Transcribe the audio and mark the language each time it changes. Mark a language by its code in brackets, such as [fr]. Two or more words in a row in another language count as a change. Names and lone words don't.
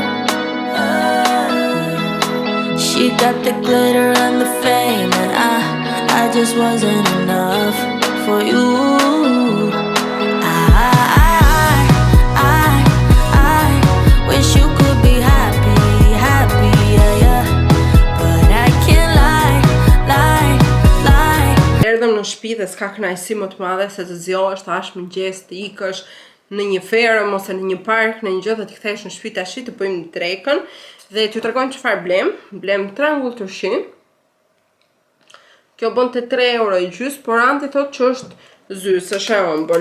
[en] She got the glitter and the fame, and I just wasn't enough for you. I wish you could be happy, yeah. But I can't lie. [sq] Erdhëm në shtëpi dhe s'ka kënaqësi më të madhe se të zgjohesh tash mëngjes të ikësh në një ferëm ose në një park, në një gjë dhe të kthehesh në shtëpi tash të bëjmë drekën dhe t'ju tregojmë çfarë blem. Blem trangull turshi. Kjo bën te 3 euro i gjys, por anti thotë që është zys, është e ëmbël.